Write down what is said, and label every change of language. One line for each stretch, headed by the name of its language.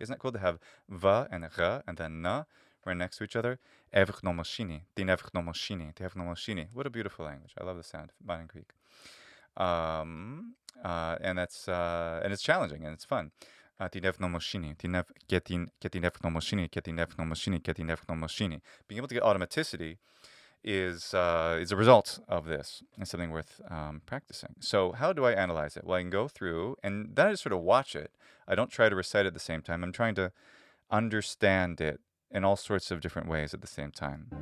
English: Isn't it cool to have va and ra and then na right next to each other?
Greek: Evgnomoshini. Tin evgnomoshini.
English: What a beautiful language. I love the sound of modern Greek. And that's and it's challenging and it's fun.
Greek: Την ευγνωμοσύνη, και την ευγνωμοσύνη, και την ευγνωμοσύνη, και την ευγνωμοσύνη.
English: Being able to get automaticity is a result of this. It's something worth practicing. So how do I analyze it? Well, I can go through, and then I just sort of watch it. I don't try to recite it at the same time. I'm trying to understand it in all sorts of different ways at the same time.